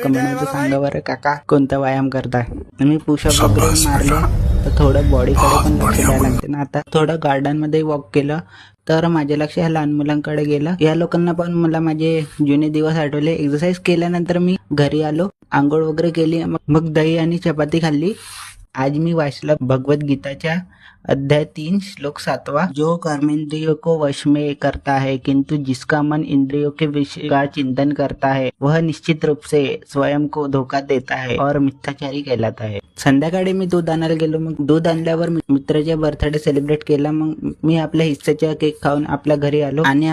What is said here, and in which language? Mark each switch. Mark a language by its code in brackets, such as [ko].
[mr] Comment मध्ये सांगा बरं काका कोणता व्यायाम करताय। मी पुशअप वगैरे मारले तर थोडं बॉडीकडे पण लक्ष द्यायला लागते ना। आता थोडं गार्डन मध्ये वॉक केलं तर माझे लक्ष ह्या लहान मुलांकडे गेलं। या लोकांना पण मला माझे जुने दिवस आठवले। एक्सरसाइज केल्यानंतर मी घरी आलो, आंघोळ वगैरे केली, मग दही आणि चपाती खाल्ली। आज मी वाचलं भगवद्गीताच्या अध्याय 3 श्लोक 7वां, [hi] जो कर्मेंद्रियों को वश में करता है किंतु जिसका मन इंद्रियों के विषय का चिंतन करता है वह निश्चित रूप से स्वयं को धोखा देता है और मिथ्याचारी कहलाता है। [mr] संध्याकाळी मी दूध आणायला गेलो। मग दूध आणल्यावर मित्राचा बर्थडे सेलिब्रेट केला। मग मी आपल्या हिस्साचा केक खाऊन आपल्या घरी आलो आणि